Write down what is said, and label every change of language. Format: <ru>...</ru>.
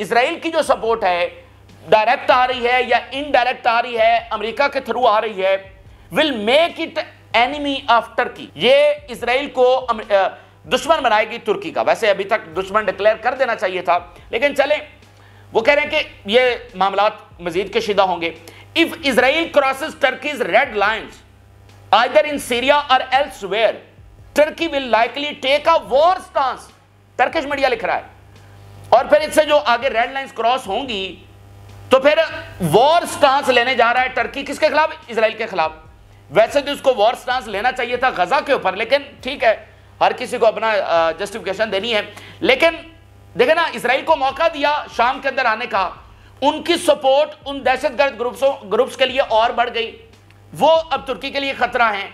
<ur>اسرائیل کی جو سپورٹ ہے ڈائریکٹ آ رہی ہے یا انڈائریکٹ آ رہی ہے، امریکہ کے تھرو آ رہی ہے،</ur> <en>will make it enemy of Turkey.</en> <ur>یہ اسرائیل کو دشمن بنائے گی ترکی کا. ویسے ابھی تک دشمن ڈکلیئر کر دینا چاہیے تھا، لیکن چلیں وہ کہہ رہے ہیں کہ یہ معاملات مزید کشیدہ ہوں گے.</ur> <en>if Israel crosses Turkey's red lines either in Syria or elsewhere, Turkey will likely take a war stance.</en> <ur>Turkish media لکھ رہا ہے اور پھر اس سے جو آگے ریڈ لائنز کراس ہوں گی تو پھر وار سٹانس لینے جا رہا ہے ٹرکی کس کے خلاف؟ اسرائیل کے خلاف. ویسے تو اس کو وار سٹانس لینا چاہیے تھا غزہ کے اوپر، لیکن ٹھیک ہے ہر کسی کو اپنا جسٹیفیکیشن دینی ہے. لیکن دیکھیں نا اسرائیل کو موقع دیا شام کے اندر آنے کا، ان کی سپورٹ ان دہشت گرد گروپس کے لیے اور بڑھ گئی، وہ اب ترکی کے لیے خطرہ ہیں.</ur>